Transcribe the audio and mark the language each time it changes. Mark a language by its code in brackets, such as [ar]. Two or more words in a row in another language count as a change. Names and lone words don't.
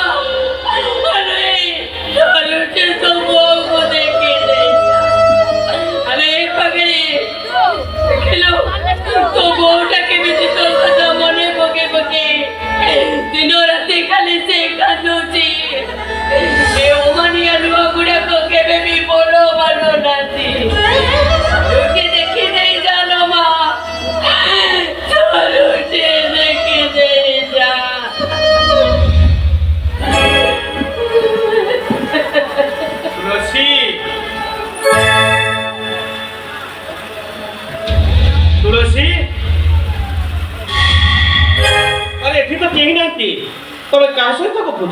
[or] ଆରେ ଧରୁଛି ତୋ ବୋଉକୁ ଦେଖି ଦେଖିଲୁ ତୋ ବୋଉଟା କେମିତି ତୋ କଥା ମନେ ପକେଇ ପକେଇ ଦିନ ରାତି ଖାଲି ସେ କାନ୍ଦୁଛି। ଏ ଅମାନିଆ ଲୁହ ଗୁଡାକ କେବେ ବି ବଡ ମାନୁନାହାନ୍ତି। ଦେଖି ଦେଇ ଜାନ ମା ଦେଖି ଦେଇ ଯା। ତୁଳସୀ ଅରେ ଏଠି ତ କେହି ନାହାନ୍ତି ତମେ କା ସହିତ ଗପୁଛ?